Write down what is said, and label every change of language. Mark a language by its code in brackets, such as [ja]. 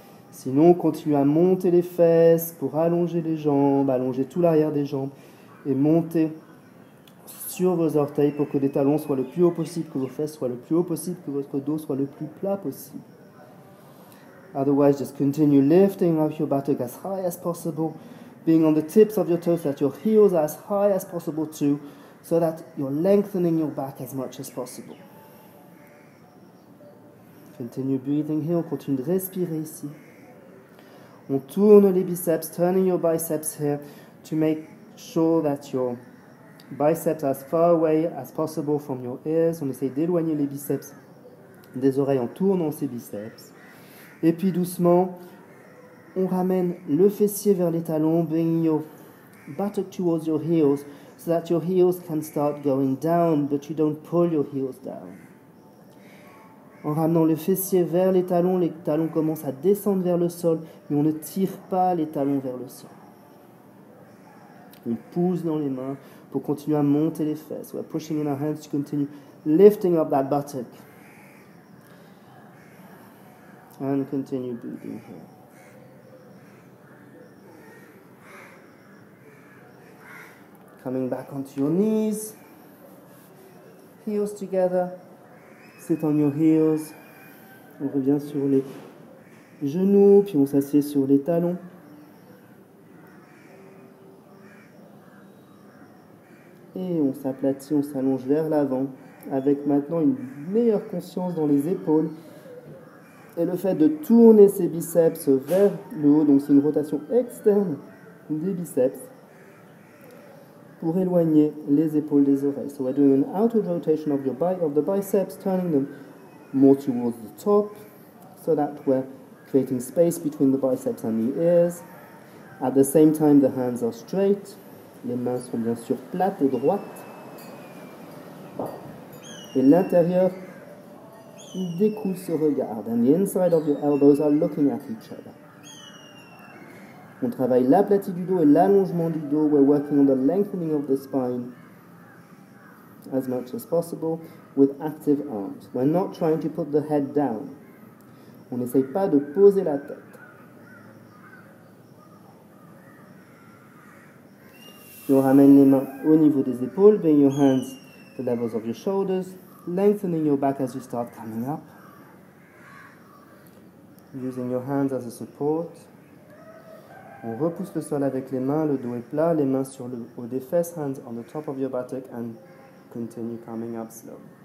[fr] Sinon, continuez à monter les fesses pour allonger les jambes, allonger tout l'arrière des jambes et monter sur vos orteils pour que les talons soient le plus haut possible, que vos fesses soient le plus haut possible, que votre dos soit le plus plat possible. [en] Otherwise, just continue lifting up your buttock as high as possible, being on the tips of your toes, that your heels are as high as possible too, so that you're lengthening your back as much as possible. Continue breathing here, [fr] on continue de respirer ici. On tourne les biceps, [en] turning your biceps here to make sure that your biceps are as far away as possible from your ears. [fr] On essaye d'éloigner les biceps des oreilles en tournant ces biceps. Et puis doucement, on ramène le fessier vers les talons, [en] bringing your buttock towards your heels so that your heels can start going down, but you don't pull your heels down. [fr] En ramenant le fessier vers les talons commencent à descendre vers le sol, mais on ne tire pas les talons vers le sol. On pousse dans les mains pour continuer à monter les fesses. [en] We're pushing in our hands to continue lifting up that buttock. And continue breathing here. Coming back onto your knees. Heels together. Sit on your heels. [fr] On revient sur les genoux, puis on s'assied sur les talons. Et on s'aplatit, on s'allonge vers l'avant, avec maintenant une meilleure conscience dans les épaules. Et le fait de tourner ses biceps vers le haut, donc c'est une rotation externe des biceps. pour éloigner les épaules des oreilles. [en] So we're doing an outward rotation of the biceps, turning them more towards the top, so that we're creating space between the biceps and the ears. At the same time, the hands are straight. [fr] Les mains sont bien sûr plates et droites. Et l'intérieur découle ce regard. [en] And the inside of your elbows are looking at each other. [fr] On travaille l'aplati du dos et l'allongement du dos. [en] We're working on the lengthening of the spine as much as possible with active arms. We're not trying to put the head down. [fr] On n'essaye pas de poser la tête. Puis on ramène les mains au niveau des épaules. [en] Bring your hands to the levels of your shoulders. Lengthening your back as you start coming up. Using your hands as a support. [fr] On repousse le sol avec les mains, le dos est plat, les mains sur le haut des fesses, [en] hands on the top of your buttock, and continue coming up slow.